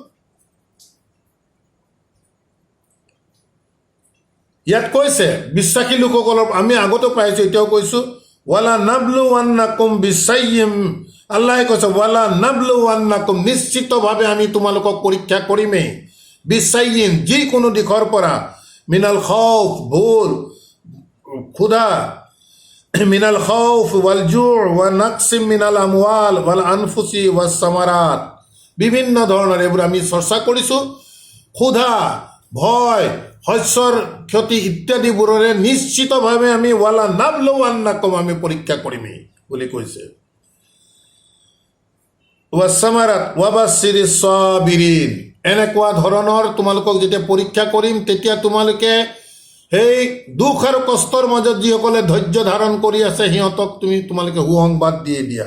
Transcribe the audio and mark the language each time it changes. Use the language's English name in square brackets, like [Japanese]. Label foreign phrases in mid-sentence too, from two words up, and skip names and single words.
[Assamese] ইয়াত কৈছে বিশ্বাসী লোকসকলৰ, আমি আগতে পাইছো এতিয়াও কৈছো, [Arabic] ولنبلونكم [Assamese] বিছাইয়িম, আল্লাহে কৈছে [Arabic] ولنبلونكم, [Assamese] নিশ্চিতভাৱে আমি তোমালোকক পৰীক্ষা কৰিমেই, বিছাইয়িন, যিকোনো দিশৰ পৰা, [Arabic] من الخوف, [Assamese] ভুল, ক্ষুধা, [Arabic] من الخوف والجوع ونقص من الأموال والأنفس والثمرات, [Assamese] বিভিন্ন ধৰণৰ এইবোৰ আমি চৰ্চা কৰিছো। ক্ষুধা, ভয়, শস্যৰ ক্ষতি ইত্যাদিবোৰৰে নিশ্চিতভাৱে আমি [Arabic] ولنبلونكم, [Assamese] আমি পৰীক্ষা কৰিমেই বুলি কৈছে। [Arabic] والثمرات وبشر الصابرين, [Assamese] এনেকুৱা ধৰণৰ তোমালোকক যেতিয়া পৰীক্ষা কৰিম, তেতিয়া তোমালোকে সেই দুখ আৰু কষ্টৰ মাজত যিসকলে ধৈৰ্য ধাৰণ কৰি আছে সিহঁতক তোমালোকে সুসংবাদ দিয়ে দিয়া।